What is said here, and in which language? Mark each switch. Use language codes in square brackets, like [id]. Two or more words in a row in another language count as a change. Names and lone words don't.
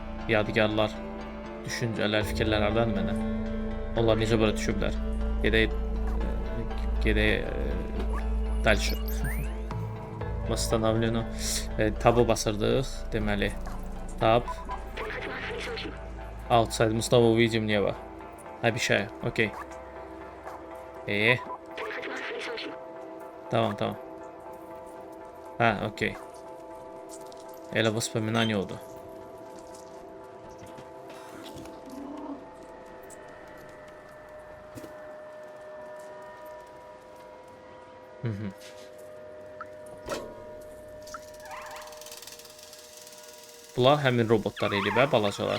[az] Yadigarlar, düşüncələr, fikirlər hardandır məndən? Onlar necə bura düşüblər? Gedək dальше. Восстановлено. Tabı basırdıq, deməli. Tab. Outside. [ru] Мы снова увидим небо. Обещаю. Окей. [az] Tamam tamam. Ha okey. Elə воспоминание oldu. Bunlar həmin robotlar idi bə, balacalar.